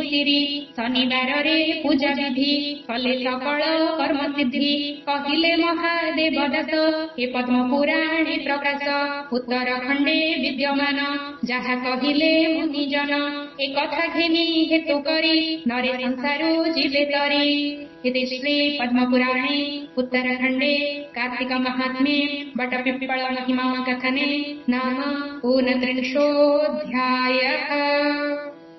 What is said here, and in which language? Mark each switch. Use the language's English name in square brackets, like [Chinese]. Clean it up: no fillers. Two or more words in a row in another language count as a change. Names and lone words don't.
[Odia] ସିରି ଶନିବାରରେ ପୂଜା ବିଧି କଲେ ସକଳ କର୍ମ ସିଦ୍ଧି କହିଲେ ମହାଦେବ ଦାସ ଏ ପଦ୍ମ ପୁରାଣେ ପ୍ରକାଶ ଉତ୍ତରଖଣ୍ଡେ ବିଦ୍ୟମାନ ଯାହା କହିଲେ ମୁନିଜନ ଏ କଥା ଘେନି ହେତୁ କରି ନରେ ସଂସାରୁ ଯିବେ ତରି [Sanskrit] इति श्री पद्मपुराणे उत्तरखण्डे कार्तिक महात्म्ये वटपिप्पळ महिमा कथने नाम 29 अध्यायः।